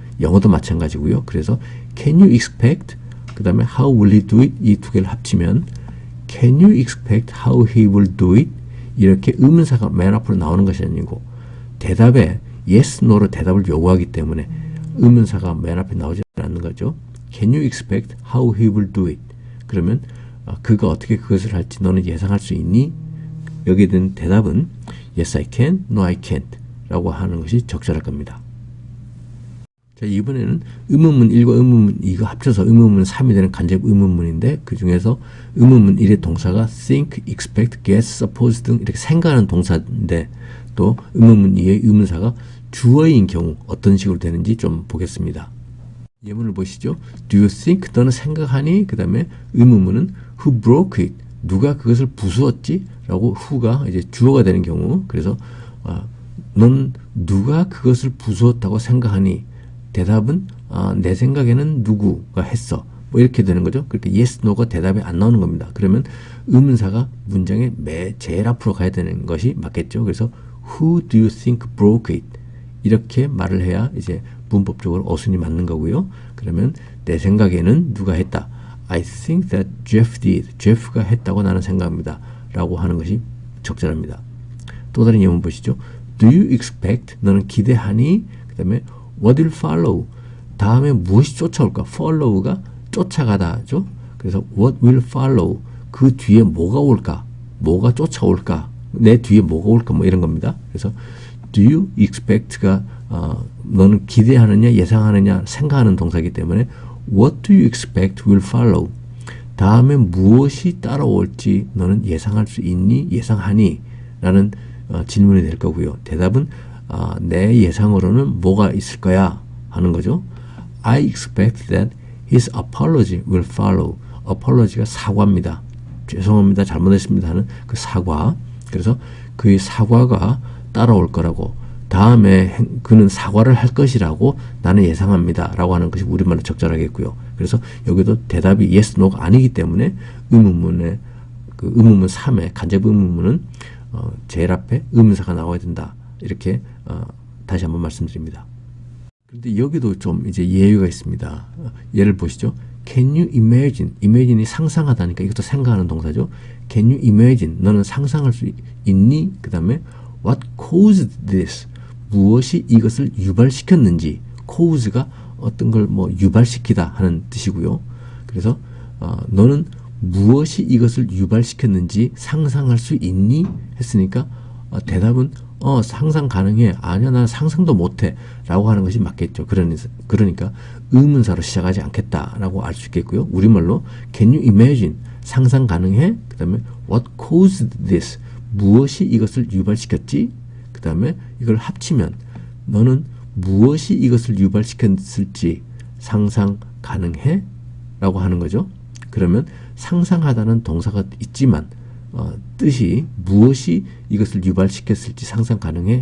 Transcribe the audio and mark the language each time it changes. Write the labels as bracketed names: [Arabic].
[Korean] 영어도 마찬가지고요. 그래서 [English] can you expect, [Korean] 그 다음에 [English] how will he do it, [Korean] 이 두 개를 합치면 [English] can you expect how he will do it, [Korean] 이렇게 의문사가 맨 앞으로 나오는 것이 아니고 대답에 yes, no로 대답을 요구하기 때문에 의문사가 맨 앞에 나오지 않는 거죠. [English] Can you expect how he will do it? [Korean] 그러면 그가 어떻게 그것을 할지 너는 예상할 수 있니? 여기에 대한 대답은 [English] Yes, I can, No, I can't [Korean] 라고 하는 것이 적절할 겁니다. 자, 이번에는 의문문 1과 의문문 2가 합쳐서 의문문 3이 되는 간접 의문문인데 그 중에서 의문문 1의 동사가 think, expect, guess, suppose 등 이렇게 생각하는 동사인데 또 의문문 2의 의문사가 주어인 경우 어떤 식으로 되는지 좀 보겠습니다. 예문을 보시죠. [English] Do you think? [Korean] 너는 생각하니? 그 다음에 의문문은 [English] Who broke it? [Korean] 누가 그것을 부수었지? 라고 who가 이제 주어가 되는 경우, 그래서 넌 누가 그것을 부수었다고 생각하니? 대답은 내 생각에는 누구가 했어. 뭐 이렇게 되는 거죠. 그러니까 yes, no가 대답이 안 나오는 겁니다. 그러면 의문사가 문장의 제일 앞으로 가야 되는 것이 맞겠죠. 그래서 [English] Who do you think broke it? [Korean] 이렇게 말을 해야 이제 문법적으로 어순이 맞는 거고요. 그러면 내 생각에는 누가 했다. [English] I think that Jeff did. [Korean] Jeff가 했다고 나는 생각합니다. 라고 하는 것이 적절합니다. 또 다른 예문 보시죠. [English] Do you expect? [Korean] 너는 기대하니? 그 다음에 [English] What will follow? [Korean] 다음에 무엇이 쫓아올까? Follow가 쫓아가다죠. 그래서 [English] What will follow? [Korean] 그 뒤에 뭐가 올까? 뭐가 쫓아올까? 내 뒤에 뭐가 올까? 뭐 이런 겁니다. 그래서 Do you expect가 너는 기대하느냐, 예상하느냐, 생각하는 동사이기 때문에 [English] What do you expect will follow? [Korean] 다음에 무엇이 따라올지 너는 예상할 수 있니? 예상하니? 라는 질문이 될 거고요. 대답은 내 예상으로는 뭐가 있을 거야? 하는 거죠. [English] I expect that his apology will follow. [Korean] apology가 사과입니다. 죄송합니다. 잘못했습니다. 하는 그 사과. 그래서 그의 사과가 따라올 거라고, 다음에 그는 사과를 할 것이라고 나는 예상합니다. 라고 하는 것이 우리말로 적절하겠고요. 그래서 여기도 대답이 yes, no가 아니기 때문에 의문문의 그 의문문 3의 간접 의문문은 제일 앞에 의문사가 나와야 된다. 이렇게 다시 한번 말씀드립니다. 그런데 여기도 좀 이제 예외가 있습니다. 예를 보시죠. [English] Can you imagine? [Korean] imagine이 상상하다니까 이것도 생각하는 동사죠. [English] Can you imagine? [Korean] 너는 상상할 수 있니? 그 다음에 [English] What caused this? [Korean] 무엇이 이것을 유발시켰는지. cause가 어떤 걸 뭐 유발시키다 하는 뜻이고요. 그래서 너는 무엇이 이것을 유발시켰는지 상상할 수 있니? 했으니까 대답은 상상 가능해. 아니야, 난 상상도 못해. 라고 하는 것이 맞겠죠. 그러니까 의문사로 시작하지 않겠다라고 알 수 있겠고요. 우리말로 [English] Can you imagine? [Korean] 상상 가능해? 그 다음에 [English] What caused this? [Korean] 무엇이 이것을 유발시켰지? 그 다음에 이걸 합치면 너는 무엇이 이것을 유발시켰을지 상상 가능해? 라고 하는 거죠. 그러면 상상하다는 동사가 있지만 뜻이 무엇이 이것을 유발시켰을지 상상 가능해?